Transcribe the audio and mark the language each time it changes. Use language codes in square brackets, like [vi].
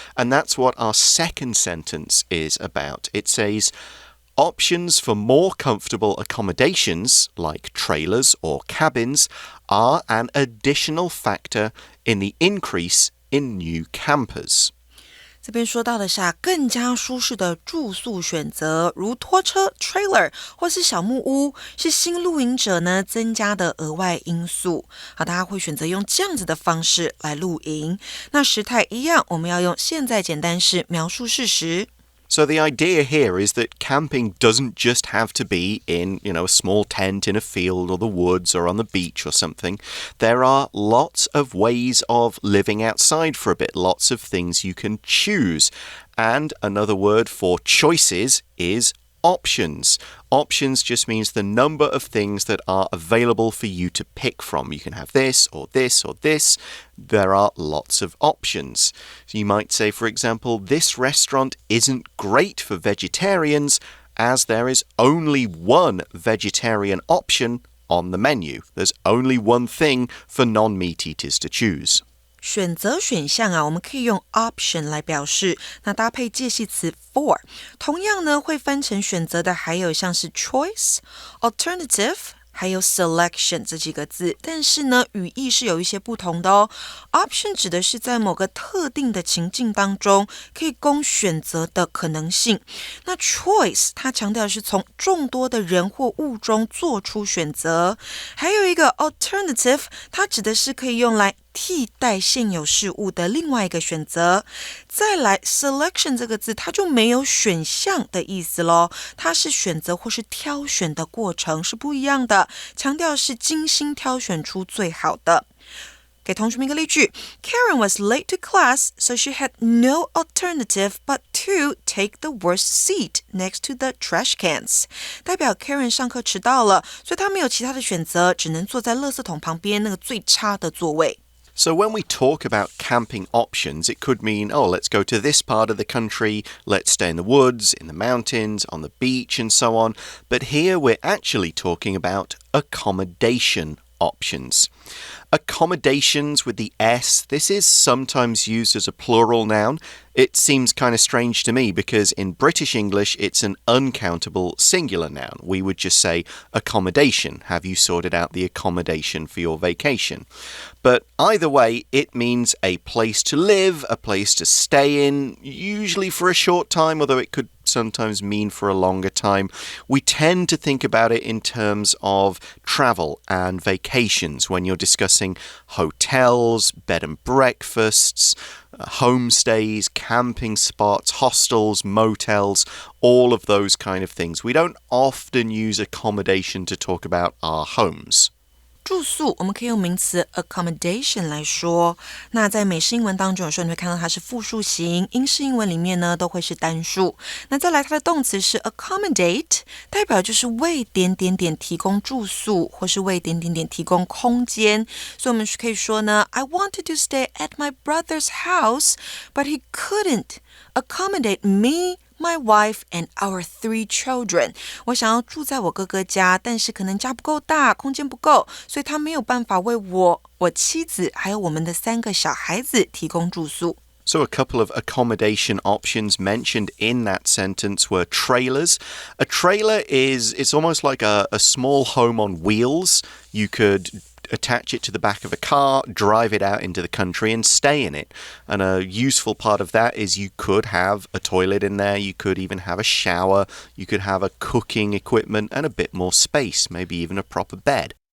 [en] And that's what our second sentence is about. It says, options for more comfortable accommodations, like trailers or cabins, are an additional factor in the increase in new campers. [zh] 这边说到的是更加舒适的住宿选择，如拖车 trailer 或是小木屋，是新露营者呢增加的额外因素。好，大家会选择用这样子的方式来露营。那时态一样，我们要用现在简单式描述事实。 [en] So the idea here is that camping doesn't just have to be in, a small tent in a field or the woods or on the beach or something. There are lots of ways of living outside for a bit, lots of things you can choose. And another word for choices is options. Options just means the number of things that are available for you to pick from. You can have this or this or this. There are lots of options. So you might say, for example, this restaurant isn't great for vegetarians as there is only one vegetarian option on the menu. There's only one thing for non-meat eaters to choose. [zh] 选择选项啊，我们可以用 option 来表示，那搭配介系词 for， 同样呢会分成选择的还有像是 choice, alternative， 还有 selection 这几个字，但是呢语义是有一些不同的哦。 option 指的是在某个特定的情境当中可以供选择的可能性，那 choice 它强调的是从众多的人或物中做出选择，还有一个 alternative， 它指的是可以用来替代现有事物的另外一个选择。再来 selection 这个字它就没有选项的意思咯，它是选择或是挑选的过程是不一样的，强调是精心挑选出最好的。给同学们一个例句 [en] Karen was late to class, so she had no alternative but to take the worst seat next to the trash cans. [zh] 代表 Karen 上课迟到了，所以她没有其他的选择，只能坐在垃圾桶旁边那个最差的座位。 [en] So when we talk about camping options, it could mean, let's go to this part of the country, let's stay in the woods, in the mountains, on the beach, and so on. But here we're actually talking about accommodation options. Accommodations with the S, this is sometimes used as a plural noun. It seems kind of strange to me because in British English, it's an uncountable singular noun. We would just say accommodation. Have you sorted out the accommodation for your vacation? But either way, it means a place to live, a place to stay in, usually for a short time, although it could sometimes mean for a longer time. We tend to think about it in terms of travel and vacations when you're discussing hotels, bed and breakfasts, homestays, camping spots, hostels, motels, all of those kind of things. We don't often use accommodation to talk about our homes. [zh] 住宿我们可以用名词 accommodation 来说，那在美式英文当中有时候你会看到它是复数形，英式英文里面呢都会是单数。那再来它的动词是 accommodate， 代表就是为点点点提供住宿或是为点点点提供空间，所以我们可以说呢 [en] I wanted to stay at my brother's house but he couldn't accommodate me,My wife and our 3 children. [zh] 我想要住在我哥哥家，但是可能家不够大，空间不够，所以他没有办法为我妻子还有我们的3个小孩子提供住宿。 [en] So a couple of accommodation options mentioned in that sentence were trailers. A trailer it's almost like a small home on wheels. You could attach it to the back of a car, drive it out into the country and stay in it. And a useful part of that is you could have a toilet in there, you could even have a shower, you could have a cooking equipment and a bit more space, maybe even a proper bed.